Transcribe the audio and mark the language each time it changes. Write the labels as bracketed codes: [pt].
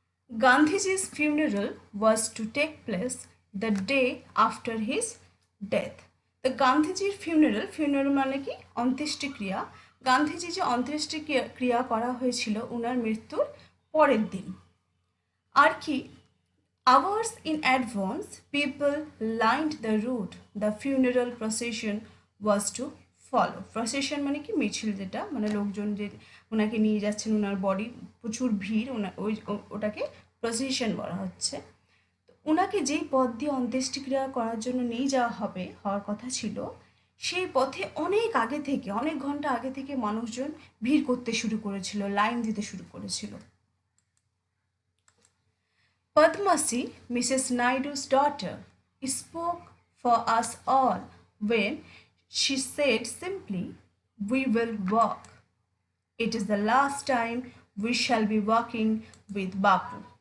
[en] Gandhiji's funeral was to take place the day after his death. [bn] তো গান্ধীজির funeral মানে কি? অন্ত্যেষ্টিক্রিয়া। গান্ধীজি যে অন্ত্যেষ্টিক্রিয়া করা হয়েছিল ওনার মৃত্যুর পরের দিন। আর কি? [en] Hours in advance, people lined the route the funeral procession was to follow. [bn] Procession মানে কি? মিছিল, যেটা মানে লোকজন যে ওনাকে নিয়ে যাচ্ছেন, ওনার বডি, প্রচুর ভিড়, ওটাকে প্রসেশন বলা হচ্ছে। ওনাকে যেই পথ দিয়ে অন্ত্যেষ্টিক্রিয়া করার জন্য নিয়ে যাওয়া হওয়ার কথা ছিল, সেই পথে অনেক আগে থেকে, অনেক ঘন্টা আগে থেকে মানুষজন ভিড় করতে শুরু করেছিল, লাইন দিতে শুরু করেছিল। [en] Padmasi, Mrs. Naidu's daughter, spoke for us all when she said simply, "We will walk. It is the last time we shall be walking with Bapu."